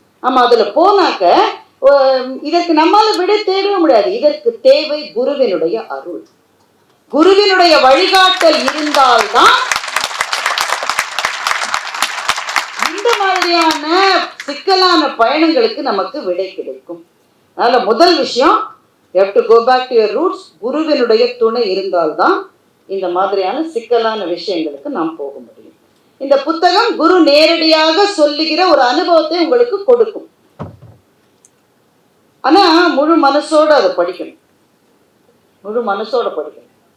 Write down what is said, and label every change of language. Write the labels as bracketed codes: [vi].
[ta] ஆமா, அதுல போனாக்க இதற்கு நம்மால விட தேடவே முடியாது. இதற்கு தேவை குருவினுடைய அருள், குருவினுடைய வழிகாட்டல் இருந்தால்தான் இந்த மாதிரியான சிக்கலான பயணங்களுக்கு நமக்கு விடை கிடைக்கும். அதனால முதல் விஷயம், [en] you have to go back to your roots. [ta] குருவினுடைய துணை இருந்தால்தான் இந்த மாதிரியான சிக்கலான விஷயங்களுக்கு நாம் போக முடியும். இந்த புத்தகம் குரு நேரடியாக சொல்லுகிற ஒரு அனுபவத்தை உங்களுக்கு கொடுக்கும். ஆனா முழு மனசோட அதை படிக்கணும், முழு மனசோட படிக்கணும்.